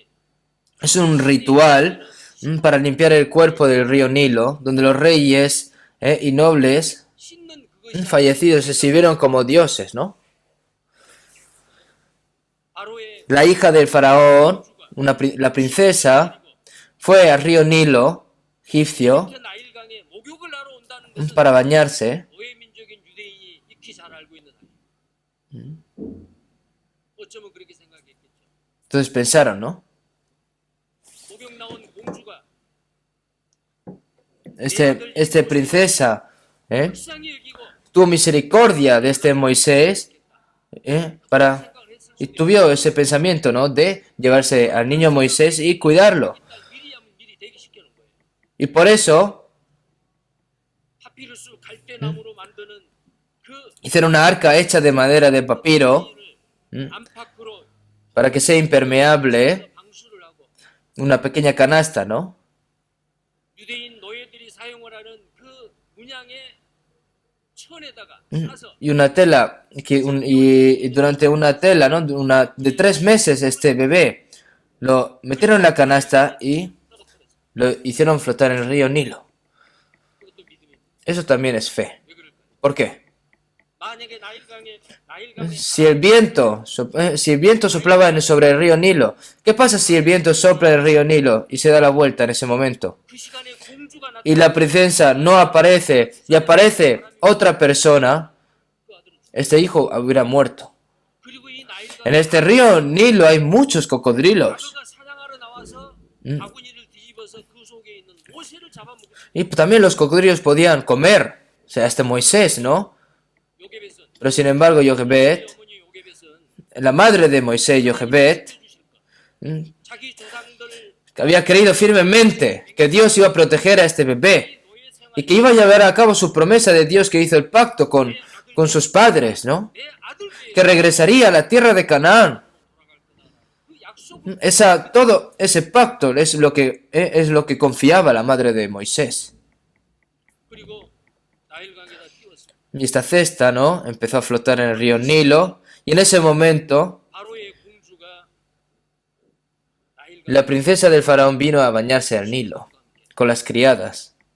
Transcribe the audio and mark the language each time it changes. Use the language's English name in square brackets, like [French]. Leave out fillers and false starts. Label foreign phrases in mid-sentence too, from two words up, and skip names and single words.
[Spanish] Es un ritual para limpiar el cuerpo del río Nilo, donde los reyes y nobles [Korean] 씻는 그것이 [Spanish] fallecidos se sirvieron como dioses, ¿no? [Korean] 바로의 [Spanish] La hija del faraón, la princesa, fue al río Nilo, egipcio, [Korean] 나일강에 목욕을 하러 온다는 것은 [Spanish] para bañarse. [Korean] 오해민족인 유대인이 익히 잘 알고 있는 사실. 어쩌면 그렇게 생각했겠죠. [Spanish] Entonces pensaron, ¿no? [Korean] 목욕 나온 공주가 [Spanish] Este princesa [Korean] 불쌍히 여기고 [Spanish] tuvo misericordia de este Moisés para y tuvo ese pensamiento, ¿no? De llevarse al niño Moisés y cuidarlo. [Korean] 일단 미리 하면 미리 대기시키는 거예요. [Spanish] Y por eso [Korean] 파피루스 갈대나무로 만드는 [Spanish] hicieron una arca hecha de madera de papiro [Korean] 안팎으로 [Spanish] para que sea impermeable, [Korean] 방수를 하고 [Spanish] una pequeña canasta, ¿no? [Korean] 유대인 노예들이 사용을 하는 그 문양의 천에다가 싸서 [Spanish] Y una tela, y durante una tela, ¿no? De 3 meses este bebé lo metieron en la canasta y [Korean] 떨어뜨렸어요. [Spanish] lo hicieron flotar en el río Nilo. [Korean] 그것도 믿음입니다. [Spanish] Eso también es fe. [Korean] 왜 그럴까요? [Spanish] ¿Por qué? [Korean] 만약에 나일강에 [Spanish] Si el viento soplaba sobre el río Nilo, ¿qué pasa si el viento sopla en el río Nilo y se da la vuelta en ese momento? [Korean] 그 시간에 공주가 [Spanish] Y la princesa no aparece y aparece otra persona, [Korean] 그 아들은 [Spanish] este hijo hubiera muerto. [Korean] 그리고 이 [Spanish] En [Korean] 나일강에 [Spanish] este río Nilo hay muchos cocodrilos. [Korean] 악어가 사냥하러 나와서 바구니를 뒤집어서 그 속에 있는 모세를 잡아먹고 [Spanish] Y también los cocodrilos podían comer, o sea, este Moisés, ¿no? [Korean] 요게벳은 [Spanish] Pero sin embargo, Jochebed, [Korean] 어머니 요게벳은 [Spanish] la madre de Moisés, Jochebed, [Korean] 주실 것. 자기 조상들 [Spanish] que había creído firmemente que Dios iba a proteger a este bebé [Korean] 노예 생활 [Spanish] y que iba a llevar a cabo su promesa de Dios que hizo el pacto con sus padres, ¿no? [Korean] 내 아들께 [Spanish] Que regresaría a la tierra de Canaán. [Korean] 돌아갈 거다. 그 약속을 [Spanish] Todo ese pacto es lo que confiaba la madre de Moisés. [Korean] 그리고 나일강에다 띄웠어. [Spanish] Y esta cesta, ¿no? Empezó a flotar en el río Nilo y en ese momento [Korean] 바로의 공주가 나일강 [Spanish] la princesa del faraón vino a bañarse al Nilo con las criadas.